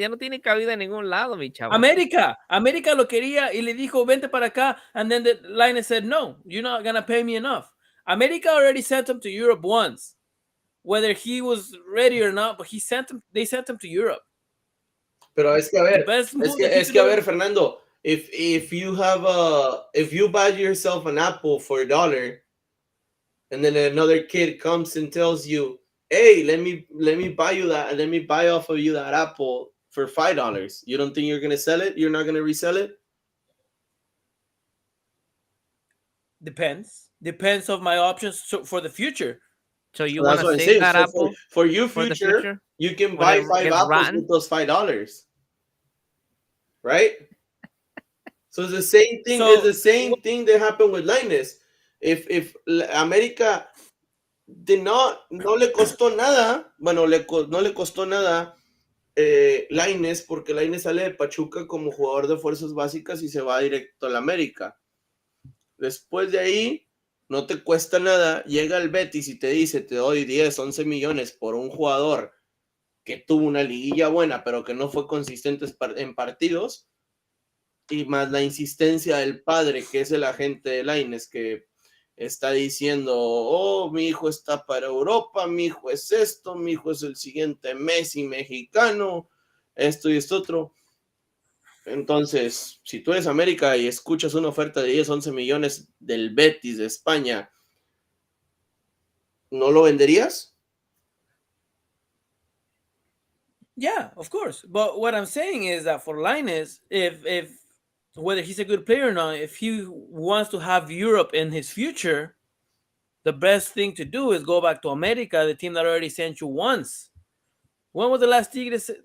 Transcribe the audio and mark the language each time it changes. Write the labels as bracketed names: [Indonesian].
[Spanish] Ya no tiene cabida en ningún lado, mi chavo. América lo quería y le dijo, vente para acá. [English] And then the line said, no, you're not going to pay me enough. America already sent him to Europe once. Whether he was ready or not, but they sent him to Europe. [Spanish] Pero es que a ver, [English] Fernando, if you buy yourself an apple for $1 and then another kid comes and tells you, hey, let me buy you that, let me buy off of you that apple for $5. You don't think you're gonna sell it? You're not gonna resell it? Depends of my options for the future. So you want to save that apple for your future? You can buy 5 apples with those $5, right? So it's the same thing. It's the same thing that happened with Lainez. If [Spanish] America no le costó nada, bueno, no le costó nada Lainez, porque Lainez sale de Pachuca como jugador de fuerzas básicas y se va directo a la América. Después de ahí, no te cuesta nada, llega el Betis y te dice, te doy 10, 11 millones por un jugador que tuvo una liguilla buena, pero que no fue consistente en partidos, y más la insistencia del padre, que es el agente de Lainez, que está diciendo, oh, mi hijo está para Europa, mi hijo es esto, mi hijo es el siguiente Messi mexicano, esto y esto otro. Entonces, si tú eres América y escuchas una oferta de 10, 11 millones del Betis de España, ¿no lo venderías? [English] Yeah, of course. But what I'm saying is that for Linus, if whether he's a good player or not, if he wants to have Europe in his future, the best thing to do is go back to America, the team that already sent you once. When was the last Tigres?